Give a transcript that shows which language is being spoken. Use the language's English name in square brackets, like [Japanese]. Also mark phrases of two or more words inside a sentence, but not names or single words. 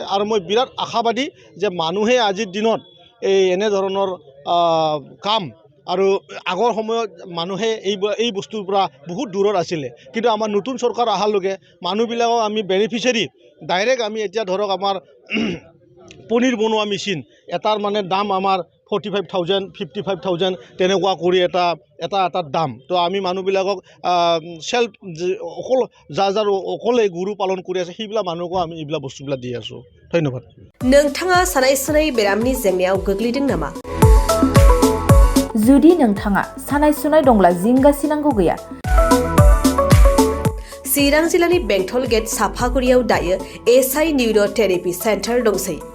[Assamese] আৰু মই বিৰাট আশাবাদী যে মানুহে আজিৰ দিনত এই এনেধৰণৰ কাম আৰু আগৰ সময়ত মানুহে এই বস্তুৰ পৰা বহুত দূৰত আছিলে, কিন্তু আমাৰ নতুন চৰকাৰ অহাৰ লগে মানুহবিলাকক আমি বেনিফিচিয়াৰী ডাইৰেক্ট আমি এতিয়া ধৰক আমাৰ পনীৰ বনোৱা মেচিন এটাৰ মানে দাম আমাৰ 45,000 55,000 তেনেকুৱা কৰি এটা দাম। তো আমি মানুহবিলাকক চেল্ফ যাৰ অকলে গৰু পালন কৰি আছে সেইবিলাক মানুহকো আমি এইবিলাক বস্তুবিলাক দি আছোঁ। ধন্যবাদ। [Bodo] नोंथाङा सानाय सुनाय बेरामनि जेंनायाव गोग्लैदों नामा? जुदि नोंथाङा सानाय सुनाय दंब्ला जिंगासिनांगौ गैया। चिरां जिल्लानि बेंटल गेट साफागुरियाव दायो एसआइ निउर' थेरापि सेन्टार दंसै।